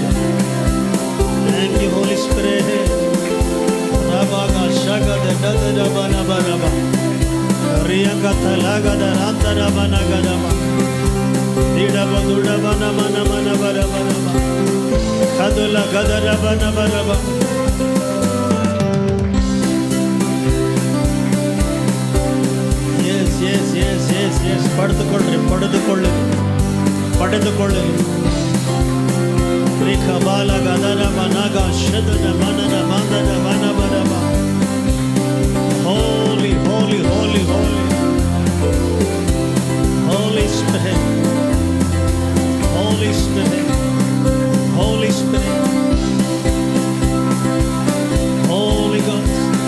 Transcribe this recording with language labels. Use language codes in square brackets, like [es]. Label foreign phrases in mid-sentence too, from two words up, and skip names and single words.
[en] Thank you, Holy Spirit. Rabaga shagada dada bana bana. Riyaga talaga da rantara bana gadama. Dida baduda bana mana mana bara bara. Kadula gadara bana bara bara. Yes, yes, yes, yes, yes. [kn] ಪಡೆದುಕೊಳ್ಳ್ರಿ, ಪಡೆದುಕೊಳ್ಳಿ, ಪಡೆದುಕೊಳ್ಳಿ. Rikabala gadara banaga shadana manana mandana mana baraba. [en] Holy, holy, holy, holy, Holy Spirit, Holy Spirit, Holy Spirit, Holy Ghost.